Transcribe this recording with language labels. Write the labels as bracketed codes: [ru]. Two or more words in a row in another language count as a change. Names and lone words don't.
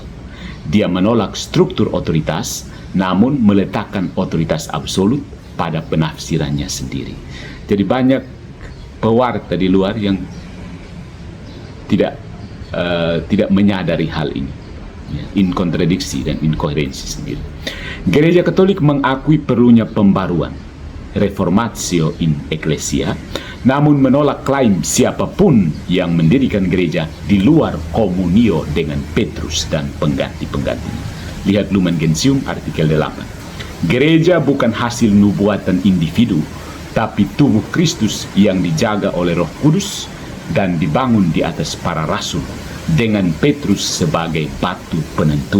[id] Dia menolak struktur otoritas, namun meletakkan otoritas absolut pada penafsirannya sendiri. Jadi banyak pewarta di luar yang tidak menyadari hal ini, ya, inkontradiksi dan inkoherensi sendiri. Gereja Katolik mengakui perlunya pembaruan, [la] reformatio in ecclesia, [id] namun menolak klaim siapapun yang mendirikan gereja di luar komunio dengan Petrus dan pengganti-penggantinya. Lihat Lumen Gentium artikel 8. Gereja bukan hasil nubuatan individu, tapi tubuh Kristus yang dijaga oleh Roh Kudus dan dibangun di atas para rasul dengan Petrus sebagai batu penentu.